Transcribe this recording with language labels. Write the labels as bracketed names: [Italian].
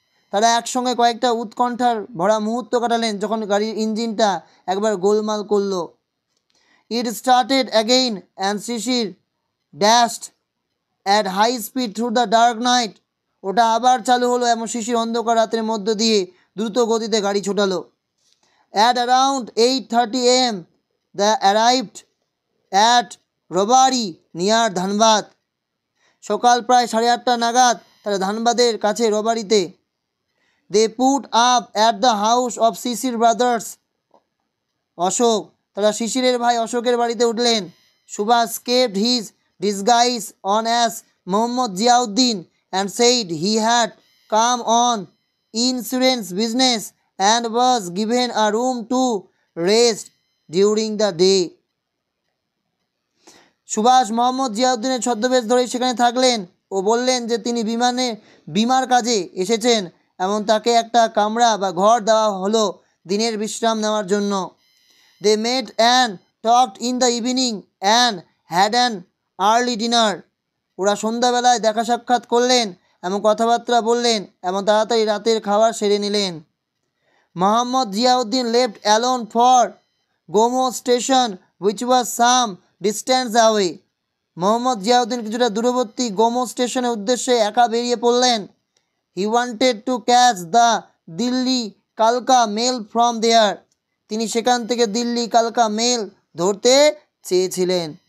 [Bangla] তারা একসঙ্গে কয়েকটা উৎকণ্ঠার ভরা মুহূর্ত কাটালেন যখন গাড়ির ইঞ্জিনটা একবার গোলমাল করলো। [English] It started again and Shishir dashed at high speed through the dark night. [Bangla] ওটা আবার চালু হলো এবং শিশির অন্ধকার রাতের মধ্য দিয়ে দ্রুত গতিতে গাড়ি ছোটালো। [English] At around 8:30 a.m. they arrived at Robari near Dhanbad. [Bangla] সকাল প্রায় 8:30 নাগাদ তারা ধানবাদের কাছে রবারিতে। [English] They put up at the house of Shishir brothers Ashok. [Bangla] তারা শিশিরের ভাই অশোকের বাড়িতে উঠলেন। [English] Subhash kept his disguise on as Mohammad Ziauddin and said he had come on insurance business and was given a room to rest during the day. [Bangla] Subhash Mohammad জিয়াউদ্দিনের ছদ্মবেশ ধরে সেখানে থাকলেন ও বললেন যে তিনি বিমার কাজে এসেছেন এবং তাকে একটা কামরা বা ঘর দেওয়া হলো দিনের বিশ্রাম নেওয়ার জন্য। [English] They met and talked in the evening and had an early dinner. [Bangla] ওরা সন্ধ্যাবেলায় দেখা সাক্ষাৎ করলেন এবং কথাবার্তা বললেন এবং তাড়াতাড়ি রাতের খাবার সেরে নিলেন। [English] Muhammad Ziauddin left alone for Gomo station, which was some distance away. [Bangla] Mohammad Ziauddin কিছুটা দূরবর্তী গোমো স্টেশনের উদ্দেশ্যে একা বেরিয়ে পড়লেন। [English] He wanted to catch the Delhi কালকা mail from there. [Bangla] তিনি সেখান থেকে দিল্লি কালকা মেল ধরতে চেয়েছিলেন।